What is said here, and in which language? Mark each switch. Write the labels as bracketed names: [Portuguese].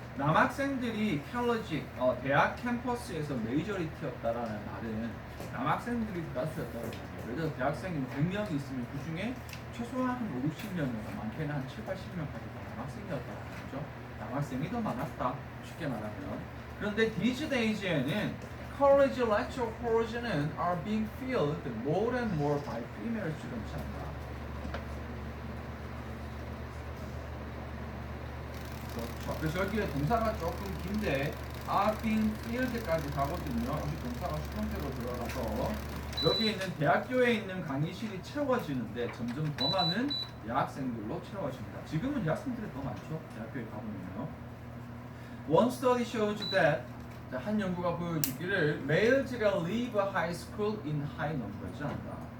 [Korean] 남학생들이 컬러지 대학 캠퍼스에서 메이저리티였다라는 말은 남학생들이 대다수였다는 거예요. 그래서 대학생이 100명이 있으면 그 중에 최소한 한 5, 60명이나 많게는 한 7, 80명까지 남학생이었다는 거죠. 남학생이 더 많았다. 쉽게 말하면. 그런데 [English] these days에는 college lecture halls are being filled more and more by female students [Korean] 한다. 그렇죠. 그래서 여기에 동사가 조금 긴데 [English] are being filled [Korean] 까지 가거든요. 여기 동사가 수동태로 들어가서 여기에 있는 대학교에 있는 강의실이 채워지는데 점점 더 많은 여학생들로 채워집니다. 지금은 여학생들이 더 많죠. 대학교에 가보면요. [English] One study shows that [Korean] 한 연구가 보여주기를 [English] males가 leave high school in high numbers [Korean] 한다.